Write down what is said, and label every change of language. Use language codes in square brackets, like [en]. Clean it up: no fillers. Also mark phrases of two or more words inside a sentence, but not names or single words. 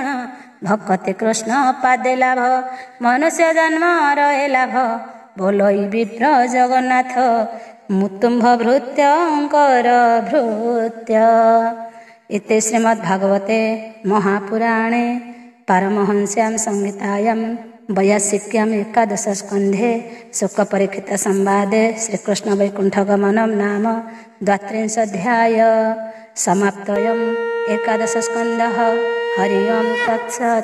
[or] ଭକତି କୃଷ୍ଣ ପାଦେ ଲାଭ ମନୁଷ୍ୟ ଜନ୍ମର ଏ ଲାଭ। ବୋଲଇ ବିପ୍ର ଜଗନ୍ନାଥ ମୁତୁମ୍ଭ ଭୃତ୍ୟଙ୍କର ଭୃତ୍ୟ। [sa] ଇତି ଶ୍ରୀମଦ୍ଭାଗବତେ ମହାପୁରାଣେ ପାରମହଂସ୍ୟାಂ ସଂହିତାୟାं वैयासिक्याम् एकादशस्कन्धे शुकपरीक्षित संवादे श्रीकृष्ण वैकुण्ठगमनं नाम 32 समाप्तोऽयम् एकादशस्कन्धः। हरि ओं तत्सत्।